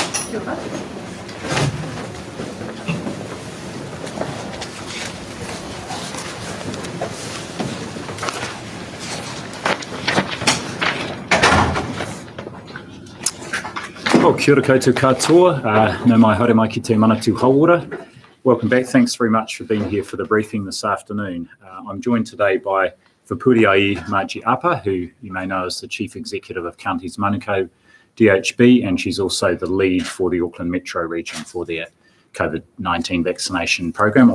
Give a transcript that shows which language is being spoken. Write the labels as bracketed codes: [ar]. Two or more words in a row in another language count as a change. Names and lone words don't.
[mi] Kia ora koutou katoa, nau mai haere mai ki te Manatū Hauora. [en] Welcome back. Thanks very much for being here for the briefing this afternoon. I'm joined today by Whapuriai Margie Apa, who you may know as the Chief Executive of Counties Manukau DHB, and she's also the lead for the Auckland Metro region for their COVID-19 vaccination program.